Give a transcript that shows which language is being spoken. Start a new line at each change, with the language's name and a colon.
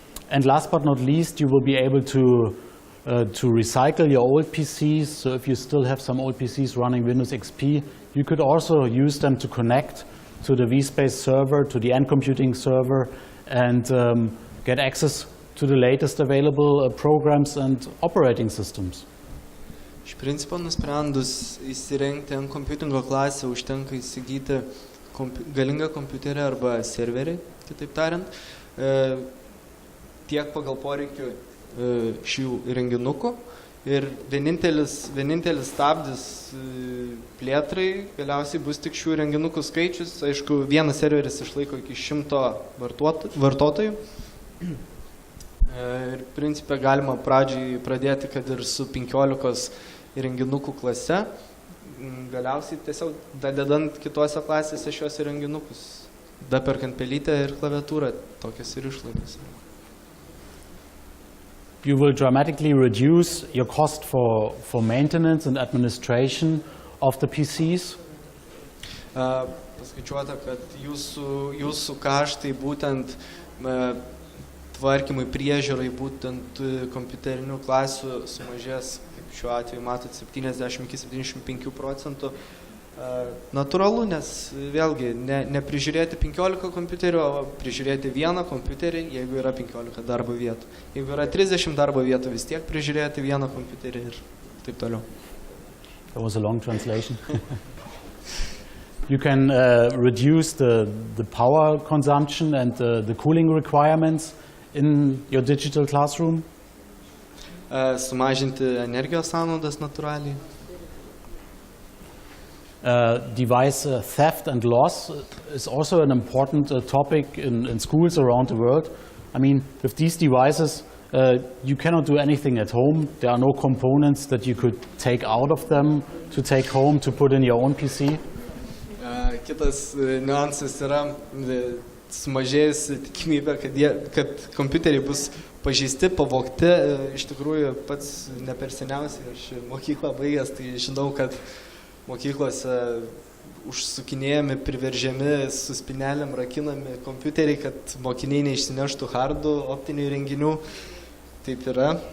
English: And last but not least, you will be able to recycle your old PCs. So if you still have some old PCs running Windows XP, you could also use them to connect to the vSpace server, to the NComputing server, and get access to the latest available programs and operating systems.
Lithuanian: Iš principo, nusprendus įsirengti NComputingo klasę, užtenka įsigyti galingą kompiuterį arba serverį, kitaip tariant, tiek pagal poreikių šių įrenginukų. Ir vienintelis stabdis plėtrai galiausiai bus tik šių įrenginukų skaičius. Aišku, vienas serveris išlaiko iki 100 vartotojų. Ir principė galima pradžiai pradėti, kad ir su 15 įrenginukų klase, galiausiai tiesiog dadedant kitose klasėse šios įrenginukus, daperkant pelytę ir klaviatūrą, tokias ir išlaidas.
English: You will dramatically reduce your cost for maintenance and administration of the PCs.
Lithuanian: Paskaičiuota, kad jūsų kaštai būtent tvarkymui, priežiūrai, būtent kompiuterinių klasių sumažės, kaip šiuo atveju matot, 70–75%. Natūralu, nes vėlgi neprižiūrėti 15 kompiuterių, o prižiūrėti vieną kompiuterį, jeigu yra 15 darbo vietų. Jeigu yra 30 darbo vietų, vis tiek prižiūrėti vieną kompiuterį ir taip toliau.
English: That was a long translation. You can reduce the power consumption and the cooling requirements in your digital classroom.
Lithuanian: Sumažinti energijos sąnaudas natūraliai.
English: Device theft and loss is also an important topic in schools around the world. I mean, with these devices, you cannot do anything at home. There are no components that you could take out of them to take home to put in your own PC.
Lithuanian: Kitas niuansas yra sumažėjusi tikimybė, kad kompiuteriai bus pažeisti, pavogti. Iš tikrųjų, pats ne per seniausiai, aš mokyklą baigęs, tai žinau, kad mokyklose užsukinėjami, priveržiami, su spynelėm rakinami kompiuteriai, kad mokiniai neišsineštų hardų, optinių įrenginių. Taip yra.